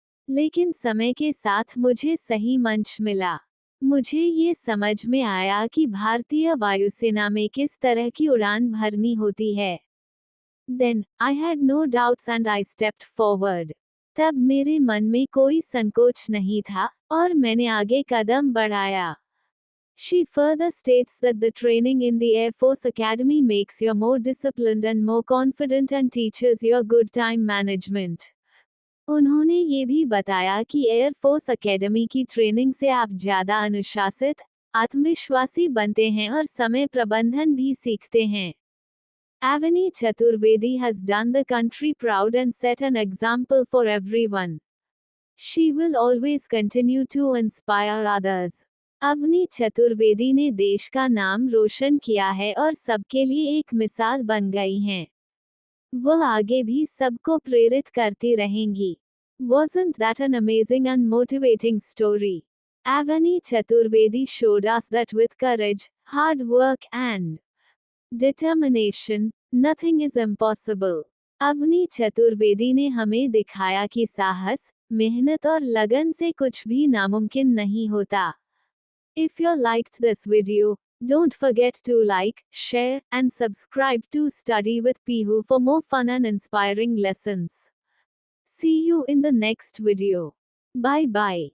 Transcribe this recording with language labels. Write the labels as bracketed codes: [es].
[hi] लेकिन समय के साथ मुझे सही मंच मिला। मुझे ये समझ में आया कि भारतीय वायुसेना में किस तरह की उड़ान भरनी होती है। [en] Then, I had no doubts and I stepped forward। [hi] तब मेरे मन में कोई संकोच नहीं था, और मैंने आगे कदम बढ़ाया। [en] She further states that the training in the Air Force Academy makes you more disciplined and more confident and teaches you good time management। [hi] उन्होंने ये भी बताया कि एयर फोर्स अकेडमी की ट्रेनिंग से आप ज़्यादा अनुशासित, आत्मविश्वासी बनते हैं और समय प्रबंधन भी सीखते हैं। [en] Avani Chaturvedi has done the country proud and set an example for everyone. She will always continue to inspire others. [hi] Avani Chaturvedi ने देश का नाम रोशन किया है और सबके लिए एक मिसाल बन गई हैं। वह आगे भी सबको प्रेरित करती रहेंगी। [en] Wasn't that an amazing and motivating story? Avani Chaturvedi showed us that with courage, hard work and determination, nothing is impossible. [hi] Avani Chaturvedi ने हमें दिखाया कि साहस, मेहनत और लगन से कुछ भी नामुमकिन नहीं होता। [en] If you liked this video, don't forget to like, share, and subscribe to Study with Pihu for more fun and inspiring lessons. See you in the next video. Bye bye.